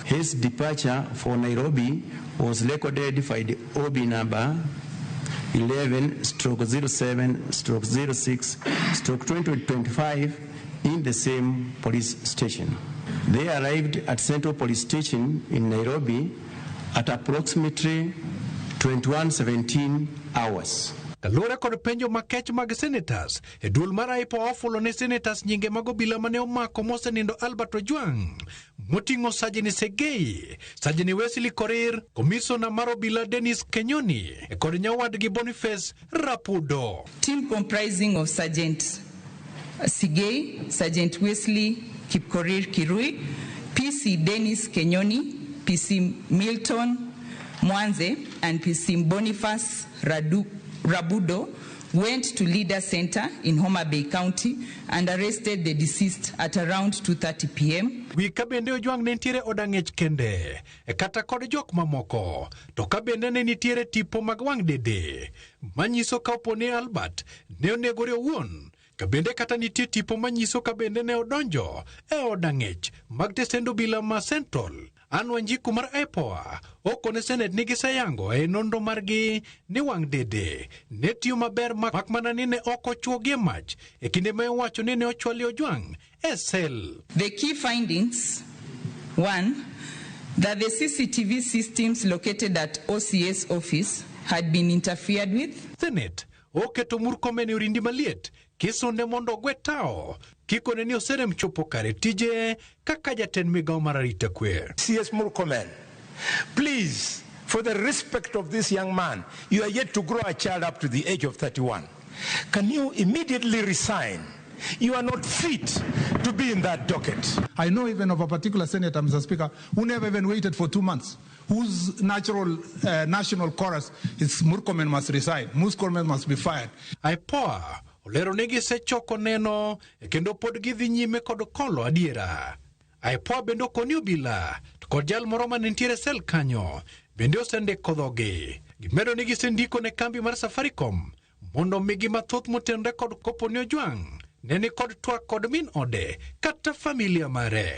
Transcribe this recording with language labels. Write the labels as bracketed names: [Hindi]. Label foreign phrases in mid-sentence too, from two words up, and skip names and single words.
[English] His departure for Nairobi was recorded by the OB number 11/07/06/2025 in the same police station. They arrived at Central Police Station in Nairobi at approximately 21:17 hours. [Luo (Kenya and Tanzania)] Kalura kod penjo makech mag senators, e duol mar IPOA ofulo ne senators nyinge mag obila mane omako mosenindo Albert Ojwang, moting'o Sajeni Segei, Sajeni Wesley Korir, Komisona mar obila Dennis Kenyoni, e kod nyawadgi Boniface Rapudo. [English] Team comprising of Sergeant Segei, Sergeant Wesley Kipkorir Kirui, PC Dennis Kenyoni, PC Milton Mwanze, and PC Boniface Rabudo went to Leader Center in Homa Bay County and arrested the deceased at around 2:30 p.m. [Luo (Kenya and Tanzania)] Wi kabende Ojwang ne nitiere odang'ech kende, e kata kod jok mamoko, to kabende ne nitiere tipo mag wang dede, manyiso ka opone Albert ne onegore owuon, kabende kata nitie tipo manyiso kabende ne odonjo e odang'ech mag tesendo obila ma Central. Anne Wanjiku mar IPOA okone Senate nigi sayango e nonro margi ni wang dede ne tiyo maber makmana ni ne ok ochuogie mach e kinde ma owacho ni ne ochwali Ojwang e sel. [English] The key findings: 1. That the CCTV systems located at OCS office had been interfered with. [Luo (Kenya and Tanzania)] Senate oketo Murkomen orindi maliet kisonde mondo ogwe tao kikone ni oserem chopo kare tije kaka jatend migawo mar arita kwe. [English] CS Murkomen, please, for the respect of this young man, you are yet to grow a child up to the age of 31. Can you immediately resign? You are not fit to be in that docket. I know even of a particular senator, Mr. Speaker, who never even waited for 2 months, whose natural national chorus is Murkomen must resign, Murkomen must be fired. [Luo (Kenya and Tanzania)] IPOA olero negi sechoko neno e kendo pod gidhi nyime kod kolo adiera. IPOA bende okoni obila to kod jal moro mane nitiere sel kanyo bende osendiko dhoge. Gimedo ni gisendiko ne kambi mar Safaricom mondo migi mathoth motenre kod koponi Ojwang neni kod twak kod min ode kata familia mare.